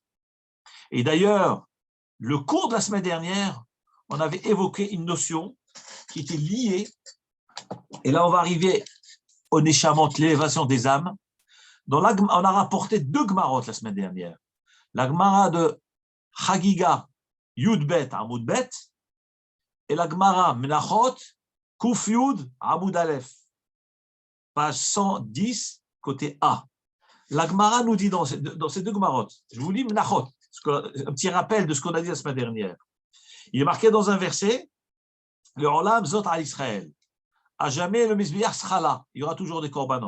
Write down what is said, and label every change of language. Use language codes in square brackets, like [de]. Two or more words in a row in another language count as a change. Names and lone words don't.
[fr] Et d'ailleurs, le cours de la semaine dernière, on avait évoqué une notion qui était liée, et là on va arriver au Neshamot, l'élévation des âmes. On a rapporté 2 Gemarot la semaine dernière. La Gemara de Chagiga, Yud-Bet, Amud-Bet, et la Gemara Menachot, Kuf Yud, Amud Aleph, page 110, côté A. La Gemara nous dit dans ces 2 Gemarot, je vous lis Menachot, un petit rappel de ce qu'on a dit la semaine dernière. Il est marqué dans un verset, le [he] עולם זאת [fr] à Israël. À jamais le Mizbeach sera là. Il y aura toujours des korbanot.